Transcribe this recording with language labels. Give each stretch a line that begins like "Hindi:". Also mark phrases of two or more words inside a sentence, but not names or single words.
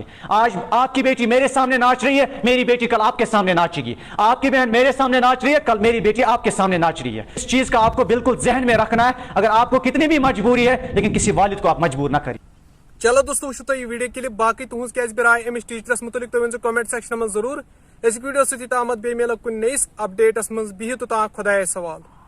Urdu: آج آپ کی بیٹی میرے سامنے ناچ رہی ہے، میری بیٹی کل آپ کے سامنے ناچے گی. آپ کی بہن میرے سامنے ناچ رہی ہے، کل میری بیٹی آپ کے سامنے ناچ رہی ہے. اس چیز کا آپ کو بالکل ذہن میں رکھنا ہے۔ اگر آپ کو کتنی بھی مجبوری ہے، لیکن کسی والد کو آپ مجبور نہ کریے. چلو دوستوں,
Kashmiri: वो ये वीडियो क्लिप बाकी तुहस क्या राय अमिस टीचरस मुतलिक तुम वो
English: comment section
Kashmiri: में जरूर। इस वीडियो सहित आमद बे मिल कुन नईस अपडेटस मज बिहित खुदाय सवाल।